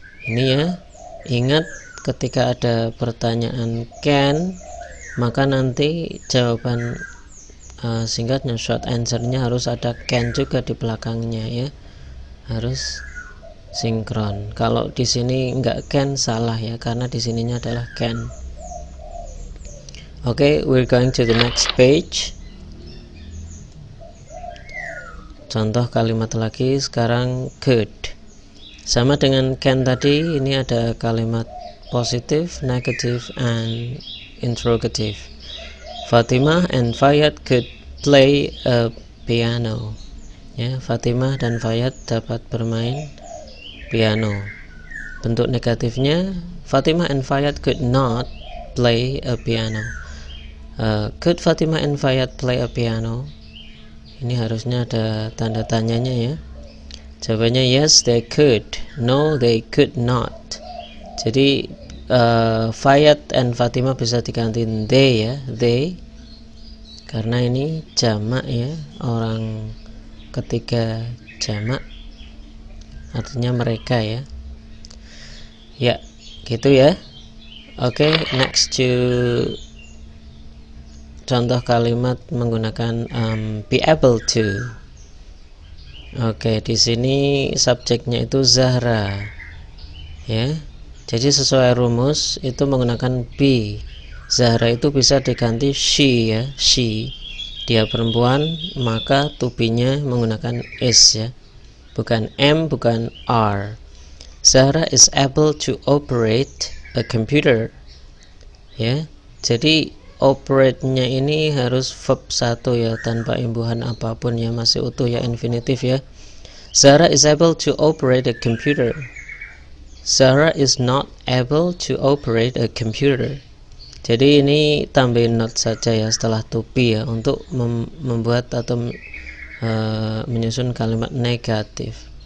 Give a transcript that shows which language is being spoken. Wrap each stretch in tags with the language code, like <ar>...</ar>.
<id>Ini ya, ingat ketika ada pertanyaan can, maka nanti jawaban singkatnya,</id> <en>short answer-</en> <id>nya harus ada can juga di belakangnya ya, harus sinkron. Kalau di sini enggak can, salah ya, karena di sininya adalah can.</id> <en>Okay, we're going to the next page.</en> <id>Contoh kalimat lagi sekarang, could. Sama dengan can tadi, ini ada kalimat positif,</id> <en>negative, and interrogative. Fatimah and Fayad could play a piano.</en> <id>Ya, Fatimah dan Fayad dapat bermain piano. Bentuk negatifnya,</id> <en>Fatimah and Fayad could not play a piano. Could Fatimah and Fayad play a piano?</en> <id>Ini harusnya ada tanda tanyanya ya.</id> <en>Jawabannya yes, they could. No, they could not.</en> <id>Jadi Fayad and Fatimah bisa diganti they ya, they, karena ini jamak ya, orang ketiga jamak, artinya mereka ya. Ya, gitu ya. Oke, next to contoh kalimat menggunakan be able to. Oke, di sini subjeknya itu Zahra. Ya. Jadi sesuai rumus itu menggunakan be. Zahra itu bisa diganti she ya, she. Dia perempuan, maka to be-nya menggunakan is ya. Bukan am, bukan are.</id> <en>Zahra is able to operate a computer.</en> <id>Ya. Jadi operate-nya ini harus verb 1 ya, tanpa imbuhan apapun ya, masih utuh ya, infinitif ya.</id> <en>Zahra is able to operate a computer. Zahra is not able to operate a computer.</en> <id>Jadi ini tambahin not saja ya setelah to be ya, untuk membuat atau menyusun kalimat negatif.</id>